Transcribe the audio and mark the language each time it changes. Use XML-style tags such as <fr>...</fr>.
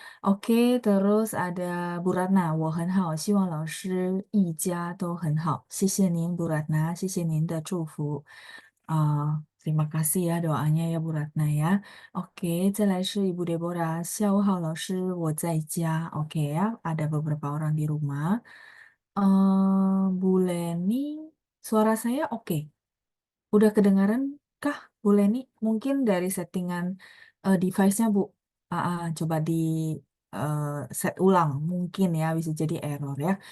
<id>Oke, terus ada</id> <zh>Bu Ratna, 我很好，希望老师一家都很好. 谢谢您</zh> <id>Bu Ratna,</id> <zh>谢谢您的祝福.</zh> <id>Terima kasih ya doanya ya Bu Ratna ya.</id> <zh>Oke, 再来是 Ibu Deborah, 下午好老师，我在家.</zh> <id>Oke ya, ada beberapa orang di rumah. Bu Leni, suara saya oke. Udah kedengaran kah, Bu Leni? Mungkin dari settingan device-nya, Bu. Coba di eh, set ulang. Mungkin ya, bisa jadi error ya.</id>